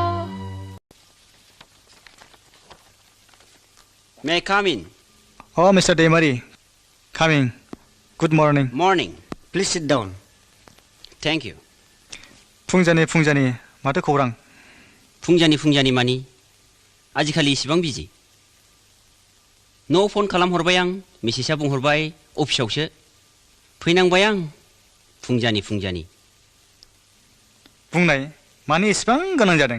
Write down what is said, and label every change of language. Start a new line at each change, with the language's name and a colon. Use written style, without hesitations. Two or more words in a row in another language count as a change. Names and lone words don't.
English: May I come in? Oh, Mr. Deimari. Coming. Good morning. Morning. Please sit down. Thank you.
Bodo: फुंजानि माथो खौरां फुंजानि मानि आजिखालि इसिबां बिजि न' फन खालामहरबाय आं मिसेसआ बुंहरबाय अफिसावसो फैनांबाय आं फुंजानि बुंनाय मानि इसिबां गोनां जादों